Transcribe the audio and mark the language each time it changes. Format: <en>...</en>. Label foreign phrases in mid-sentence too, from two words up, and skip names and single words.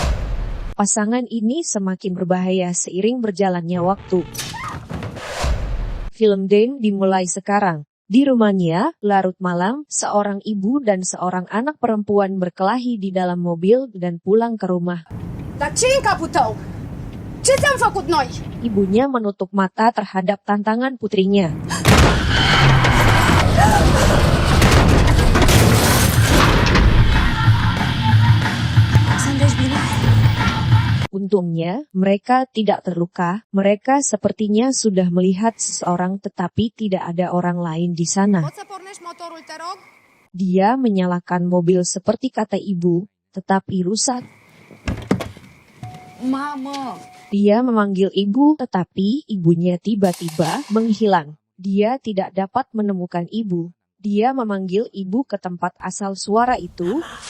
<id>Pasangan ini semakin berbahaya seiring berjalannya waktu. Film Dane dimulai sekarang. Di rumahnya, larut malam, seorang ibu dan seorang anak perempuan berkelahi di dalam mobil dan pulang ke rumah.</id> <ro>Dar ce-i în capul tău? Ce ți-am făcut noi?</ro> <id>Ibunya menutup mata terhadap tantangan putrinya.</id> <ro>Sunteți bine?</ro> <id>Untungnya, mereka tidak terluka. Mereka sepertinya sudah melihat seseorang tetapi tidak ada orang lain di sana.</id> <ro>Poți să pornești motorul, te rog?</ro> <id>Dia menyalakan mobil seperti kata ibu, tetapi rusak.</id> <ro>Mamă!</ro> <id>Dia memanggil ibu tetapi ibunya tiba-tiba menghilang. Dia tidak dapat menemukan ibu. Dia memanggil ibu ke tempat asal suara itu.</id>